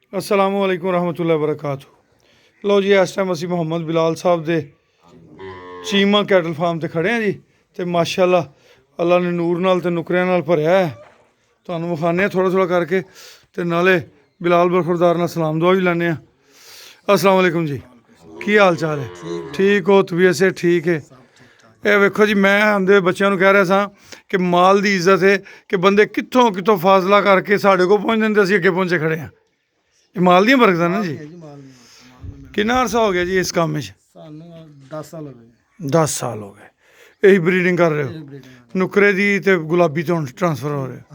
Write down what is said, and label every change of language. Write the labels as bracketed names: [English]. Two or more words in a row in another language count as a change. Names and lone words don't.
[Arabic] السلام عليكم ورحمة الله وبركاته. [Punjabi] ਲੋ ਜੀ ਇਸ ਟਾਈਮ ਅਸੀ ਮੋਹੰਮਦ ਬਿਲਾਲ ਸਾਹਬ ਦੇ ਚੀਮਾ ਕੈਟਲ ਫਾਰਮ ਤੇ ਖੜੇ ਹੈਂ ਜੀ। ਤੋ ਮਾਸ਼ਾਅੱਲਾਹ ਅੱਲਾਹ ਨੇ ਨੂਰ ਨਾਲ ਤੇ ਨੁਕਰੀਆਂ ਨਾਲ ਭਰਿਆ ਹੈ। ਤੁਹਾਨੂੰ ਵਿਖਾਣੇ ਥੋੜਾ ਥੋੜਾ ਕਰਕੇ ਤੇ ਨਾਲੇ ਬਿਲਾਲ ਬਰਖੁਰਦਾਰ ਨਾਲ ਸਲਾਮ ਦੁਆ ਭੀ ਲੈਣੇ। [Arabic] السلام عليكم جی, [Punjabi] ਕੀ ਹਾਲ ਚਾਲ ਹੈ? ਠੀਕ ਹੋ? [Urdu] طبیعت سے ٹھیک ہے? [Punjabi] ਇਹ ਵੇਖੋ ਜੀ, ਮੈਂ ਆਂਦੇ ਬੱਚਿਆਂ ਨੂੰ ਕਹਿ ਰਿਹਾ ਸਾਂ ਕਿ ਮਾਲ ਦੀ ਇੱਜ਼ਤ ਹੈ ਕਿ ਬੰਦੇ ਕਿੱਥੋਂ ਕਿੱਥੋਂ ਫਾਸਲਾ ਕਰਕੇ ਸਾਡੇ ਕੋਲ ਪਹੁੰਚ ਜਾਂਦੇ, ਅਸੀਂ ਅੱਗੇ ਪਹੁੰਚੇ ਖੜੇ ਹਾਂ। ਇਹ ਮਾਲ ਦੀਆਂ ਬਰਕਤਾਂ ਨਾ ਜੀ। ਕਿੰਨਾ ਅਰਸਾ ਹੋ ਗਿਆ ਜੀ ਇਸ ਕੰਮ 'ਚ? ਸਾਨੂੰ 10 ਸਾਲ ਹੋ ਗਏ। 10 ਸਾਲ ਹੋ ਗਏ ਇਹੀ ਬਰੀਡਿੰਗ ਕਰ ਰਹੇ ਹੋ? ਨੁਕਰੇ ਦੀ ਤੇ ਗੁਲਾਬੀ ਤੋਂ ਹੁਣ ਟ੍ਰਾਂਸਫਰ ਹੋ ਰਿਹਾ?